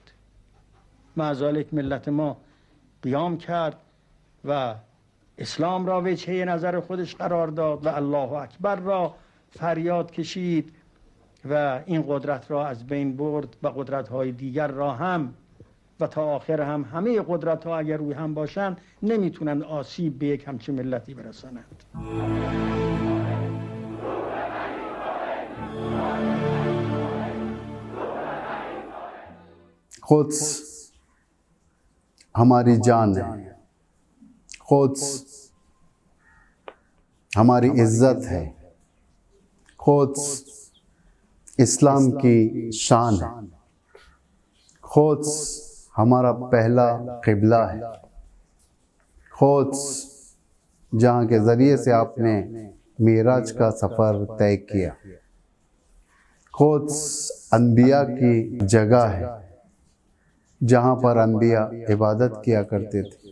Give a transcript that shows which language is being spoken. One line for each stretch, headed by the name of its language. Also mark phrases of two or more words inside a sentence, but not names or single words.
Persian: مع ذالک ملت ما قیام کرد و اسلام را وجهه نظر خودش قرار داد و الله اکبر را فریاد کشید و این قدرت را از بین برد و قدرت‌های دیگر را هم و تا آخر هم. همه قدرت‌ها اگر روی هم باشند نمیتونند آسیب به یک همچین ملتی برسانند.
Urdu: قدس ہماری جان ہے، قدس ہماری عزت ہے، قدس اسلام کی شان ہے، قدس ہمارا پہلا قبلہ ہے، قدس جہاں کے ذریعے سے آپ نے معراج کا سفر طے کیا، قدس انبیا کی جگہ ہے جہاں پر انبیا عبادت کیا کرتے تھے.